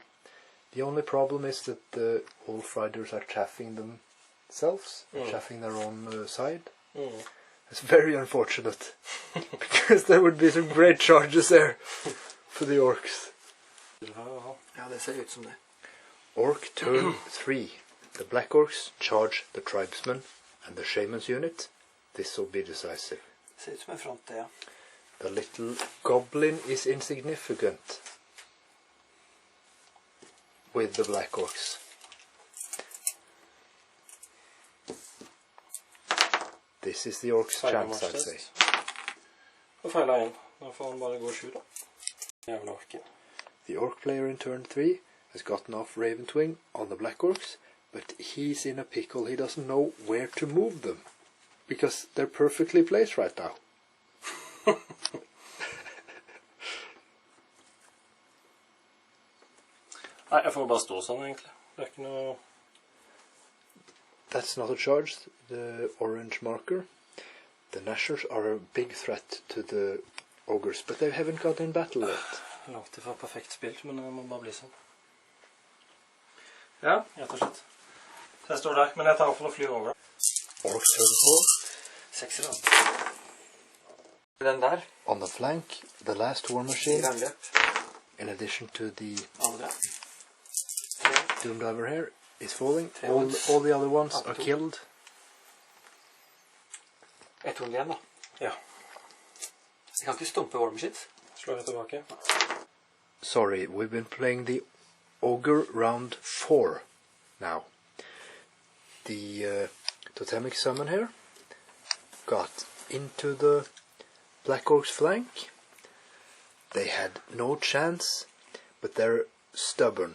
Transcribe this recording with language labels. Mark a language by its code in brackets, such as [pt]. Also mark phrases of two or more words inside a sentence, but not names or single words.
[en] The only problem is that the Wolf Riders are chaffing themselves, chaffing their own side, It's very unfortunate. Because there would be some great charges there for the orcs. [no] Ja, det ser ut som det. [en] Orc turn 3. The black orcs charge the tribesmen and the shaman's unit. This will be decisive. [no] Det ser ut som en front, det, ja. [en] The little goblin is insignificant with the black orcs. This is the orcs' chance, I'd say. [no] Og feilet en. Da får han bare gå 7 da. Jævla orken. [en] The orc player in turn 3 has gotten off Raven's Wing on the black orcs, but he's in a pickle. He doesn't know where to move them, because they're perfectly placed right now. [no] Nei, jeg får bare stå sånn egentlig. Det er ikke noe... [en] That's not a charge, the orange marker. The Nashers are a big threat to the Ogres, but they haven't got in battle yet. [no] Langt ifra perfekt spilt, men det må bare bli sånn. Ja, rett og slett. Så jeg står der, men jeg tar for å fly over. [en] Orcs turn 4. [no] 6 da. Den der. [en] On the flank, the last war machine, [no] Angrep. [en] in addition to the [no] Andre. [en] Doom Diver here, is falling. All the other ones are killed. [no] Et horn igjen, da. Ja. Jeg kan ikke stumpe [en] War Machines. [no] Slår jeg tilbake. [en] Sorry, we've been playing the Ogre round 4 now. The totemic summon here got into the Black Orcs' flank. They had no chance, but they're stubborn.